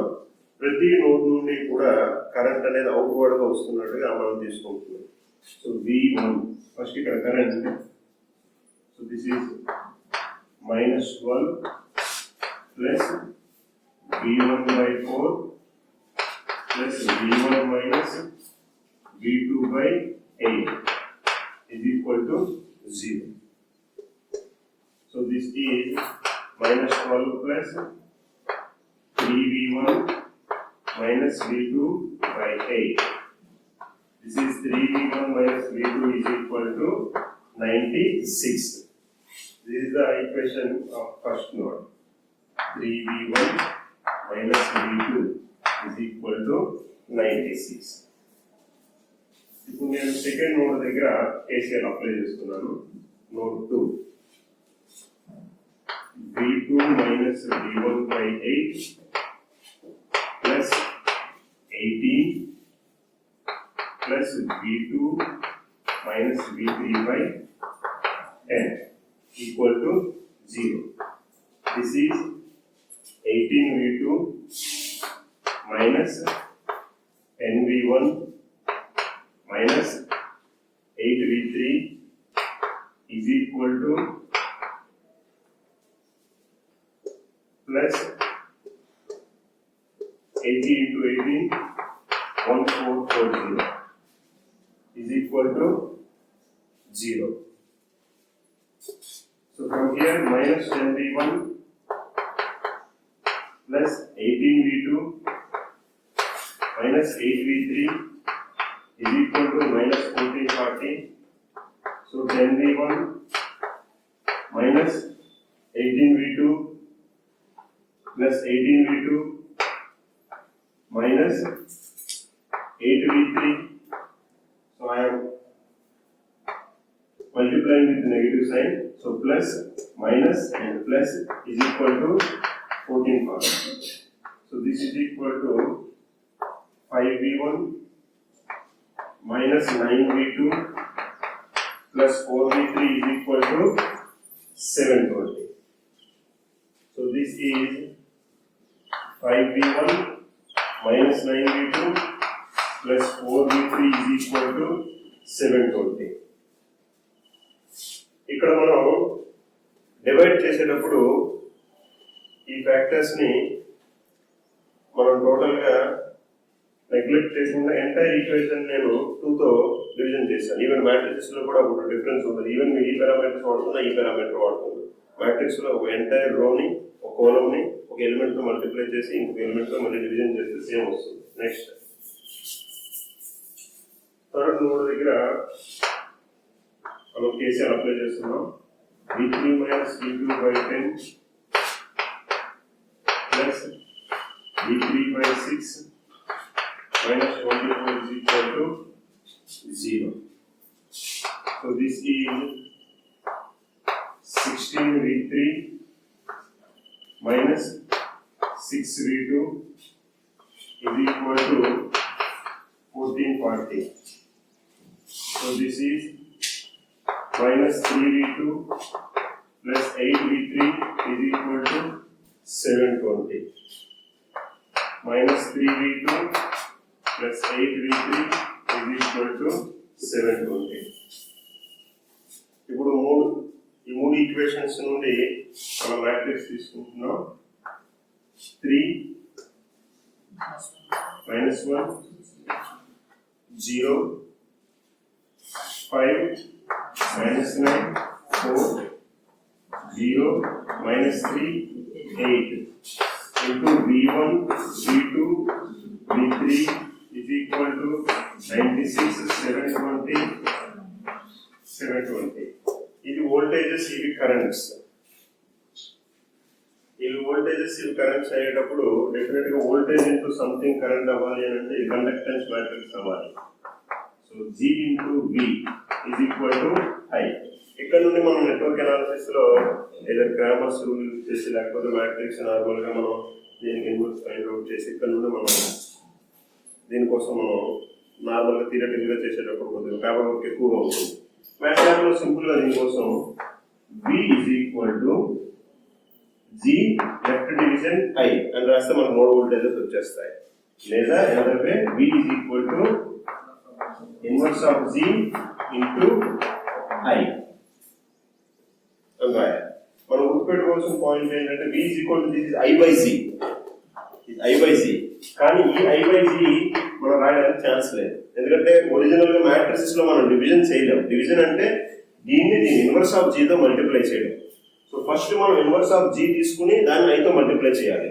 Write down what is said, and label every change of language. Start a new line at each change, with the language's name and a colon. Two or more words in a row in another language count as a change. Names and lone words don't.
Telugu: ప్రతి నోడ్ నుండి కూడా కరెంట్ అనేది అవుట్వర్డ్ గా వస్తున్నట్టుగా మనం తీసుకుంటున్నాం.
English: So V1 first ఇక్కడ current, so this is -12 plus V1/4 plus V1 minus V2/8 is equal to 0. So this is -12 plus 3V1 minus V2/8. This is 3V1 minus V2 is equal to 96. This is the equation of first node. 3V1 minus V2 is equal to 96.
Telugu: ఇప్పుడు నేను
English: second node
Telugu: దగ్గర KCL అప్లై చేస్తున్నాను.
English: నోడ్ 2 V2 minus V1/8 plus 18 plus V2 minus V3/10 equal to 0. This is 18V2 minus 10V1 minus 8V3 is equal to plus 80 into 18, 1440 is equal to 0. So from here minus 10V1 plus 18V2 minus 8V3 is equal to minus 1440. So 10V1 minus 18V2 plus 18V2 minus 8V3. So I am multiplying with the negative sign. So plus minus and plus is equal to 1440. So this is equal to 5V1 minus 9V2 plus 4V3 is equal to 720. So this is 5V1 minus 9V2 plus 4V3 is equal to 720.
Telugu: ఇక్కడ మనం డివైడ్ చేసేటప్పుడు ఈ ఫ్యాక్టర్స్ ని మనం టోటల్ గా నెగ్లెక్ట్ చేయకుండా
English: entire equation
Telugu: నేను 2 తో డివిజన్ చేశాను.
English: even matrix
Telugu: లో కూడా ఒక డిఫరెన్స్ ఉంటుంది. ఈవెన్ ఈ పారామీటర్స్ వాడుతున్నా, ఈ పారామీటర్ వాడుతుంది. మ్యాట్రిక్స్ లో ఒక ఎంటైర్ రోని, ఒక కాలమ్ ని ఒక ఎలిమెంట్ తో మల్టిప్లై చేసి ఇంకొక ఎలిమెంట్ తో మళ్ళీ డివిజన్ చేస్తే సేమ్ వస్తుంది.
English: next third node
Telugu: దగ్గర మనం KCL అప్లై చేస్తున్నాం.
English: V3 minus V2/10 plus V3/6 minus 24 is equal to 0. So this is 16V3 minus 6V2 is equal to 1440. So this is minus 3V2 plus 8V3 is equal to 720. Minus 3V2 plus 8V3 is equal to 720.
Telugu: ఇప్పుడు ఈ మూడు ఈక్వేషన్స్ నుండి మనం మ్యాట్రిక్స్ తీసుకుంటున్నాం.
English: 3 minus 1 0 5 minus 9 4 0 minus 3 8 into V1 V2 V3 is equal to 96 720 720.
Telugu: ఇది వోల్టేజెస్, ఇవి కరెంట్స్. ఇవి వోల్టేజెస్, ఇవి కరెంట్స్ అయ్యేటప్పుడు డెఫినెట్ గా
English: voltage into something current
Telugu: అవ్వాలి అని అంటే
English: conductance matrix
Telugu: అవ్వాలి.
English: So G into V is equal to I.
Telugu: ఇక్కడ నుండి మనం
English: network analysis
Telugu: లో ఏదో
English: Cramer's rule use
Telugu: చేసి లేకపోతే మ్యాట్రిక్స్ నార్మల్ గా మనం దీనికి
English: inverse find out
Telugu: చేసి ఇక్కడ నుండి మనం దీనికోసం మనం నార్మల్ గా థియరటికల్ గా చేసేటప్పుడు కొద్దిగా
English: paper work
Telugu: ఎక్కువగా ఉంటుంది. మ్యాథ్స్ లో సింపుల్ గా దీనికోసం
English: V is equal to G left division I
Telugu: అని రాస్తే మనకు
English: node voltages
Telugu: వచ్చేస్తాయి. లేదా ఎందుకంటే
English: V is equal to inverse of G into I
Telugu: అని రాయాలి. మనం గుర్తుపెట్టుకోవాల్సిన పాయింట్ ఏంటంటే
English: V is equal to this is I by C.
Telugu: ఇది
English: I by C.
Telugu: కానీ ఈ
English: I by C
Telugu: మనం రాయడానికి ఛాన్స్ లేదు. ఎందుకంటే ఒరిజినల్ గా మ్యాట్రిసెస్ లో మనం డివిజన్ చేయలేము. డివిజన్ అంటే దీన్ని
English: inverse of G
Telugu: తో మల్టిప్లై చేయడం.
English: So first
Telugu: మనం
English: inverse of G
Telugu: తీసుకుని దాన్ని I తో మల్టిప్లై చేయాలి.